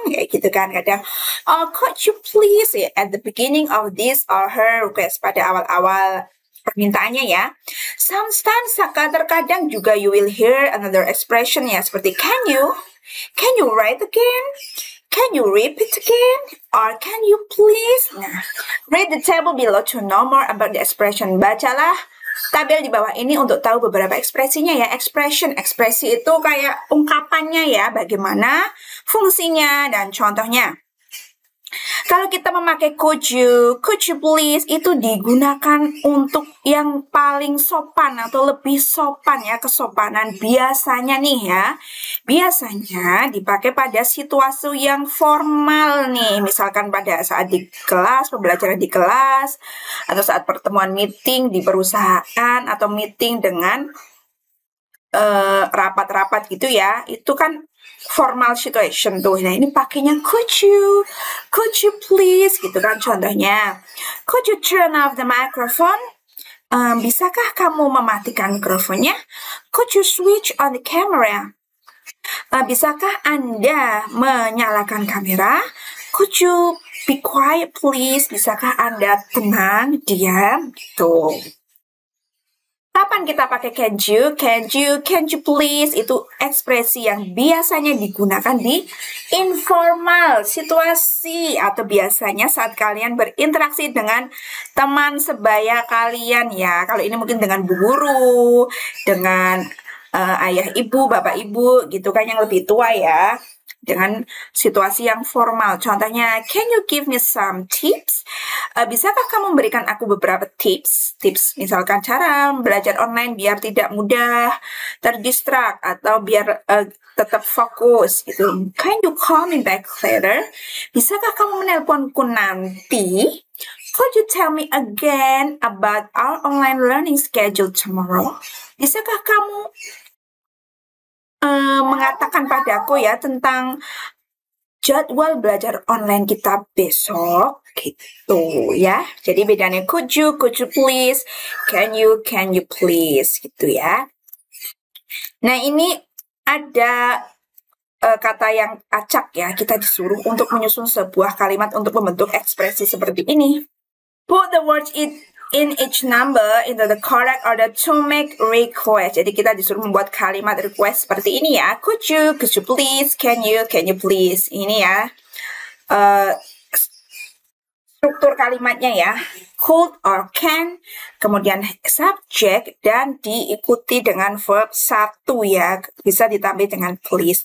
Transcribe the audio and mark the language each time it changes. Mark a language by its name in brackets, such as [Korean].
[Indonesian] Kayak gitu kan kadang. [English] Could you please, at the beginning of this or her request, [Indonesian] pada awal-awal permintaannya ya. [English] Sometimes [Indonesian] terkadang juga [English] you will hear another expression ya, [Indonesian] seperti [English] can you write again? Can you repeat again? Or can you please? Nah, read the table below to know more about the expression. [Indonesian] Bacalah tabel di bawah ini untuk tahu beberapa ekspresinya ya. Ekspresi itu kayak ungkapannya ya, bagaimana fungsinya dan contohnya. Kalau kita memakai [English] could you please, [Indonesian] itu digunakan untuk yang paling sopan atau lebih sopan ya, kesopanan. Biasanya nih ya, biasanya dipakai pada situasi yang formal nih, misalkan pada saat di kelas, pembelajaran di kelas, atau saat pertemuan meeting di perusahaan, atau meeting dengan rapat-rapat gitu ya, itu kan [English] formal situation [Indonesian] tuh. Nah, ini pakainya [English] could you please [Indonesian] gitu kan contohnya. [English] Could you turn off the microphone? [Indonesian] Bisakah kamu mematikan mikrofonnya? [English] Could you switch on the camera? [Indonesian] Bisakah Anda menyalakan kamera? [English] Could you be quiet please? [Indonesian] Bisakah Anda tenang, diam gitu. Kapan kita pakai [English] can you please, [Indonesian] itu ekspresi yang biasanya digunakan di informal situasi atau biasanya saat kalian berinteraksi dengan teman sebaya kalian ya. Kalau ini mungkin dengan bu guru, dengan ayah ibu, bapak ibu gitu kan yang lebih tua ya. Dengan situasi yang formal. Contohnya, [English] can you give me some tips? [Indonesian] Bisakah kamu memberikan aku beberapa tips? Tips misalkan cara belajar online biar tidak mudah terdistrak atau biar tetap fokus gitu. [English] Can you call me back later? [Indonesian] Bisakah kamu menelponku nanti? [English] Could you tell me again about our online learning schedule tomorrow? [Indonesian] Bisakah kamu mengatakan padaku ya tentang jadwal belajar online kita besok gitu ya. Jadi bedanya [English] could you please, can you please [Indonesian] gitu ya. Nah, ini ada kata yang acak ya. Kita disuruh untuk menyusun sebuah kalimat untuk membentuk ekspresi seperti ini. [English] Put the words in each number into the correct order to make request. [Indonesian] Jadi kita disuruh membuat kalimat request seperti ini ya. [English] Could you please, can you please. [Indonesian] Ini ya struktur kalimatnya ya. Could or can, kemudian subject, dan diikuti dengan verb satu ya. Bisa ditambah dengan please.